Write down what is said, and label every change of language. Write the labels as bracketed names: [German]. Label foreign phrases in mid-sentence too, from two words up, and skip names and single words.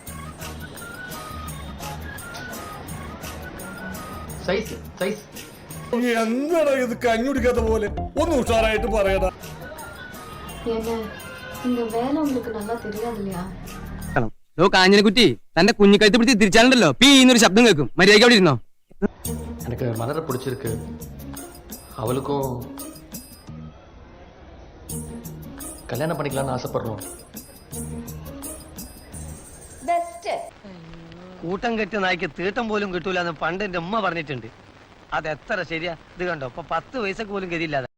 [Malayalam] എന്താടാ ഇത് കഞ്ഞുടിക്കാത്ത പോലെ? ഒന്ന് ഉഷാറായിട്ട് പറയടാ. കാഞ്ഞിനെക്കുറ്റി തന്റെ കുഞ്ഞിക്കഴുത്ത് പിടിച്ച് തിരിച്ചാലുണ്ടല്ലോ പീന്നൊരു ശബ്ദം കേൾക്കും. മര്യാദയ്ക്ക് അവിടെ ഇരുന്നോ. [Tamil] எனக்கு மலரை பிடிச்சிருக்கு. அவளுக்கும் கல்யாணம் பண்ணிக்கலாம்னு ஆசைப்படுறோம். [Malayalam] കൂട്ടം കെട്ടിയ നായ്ക്ക് തീട്ടം പോലും കിട്ടൂലെന്ന് പണ്ട് എന്റെ ഉമ്മ പറഞ്ഞിട്ടുണ്ട്. അത് എത്ര ശരിയാ. ഇത് കണ്ടോ, ഇപ്പൊ 10 പൈസക്ക് പോലും ഗതിയില്ലാതെ.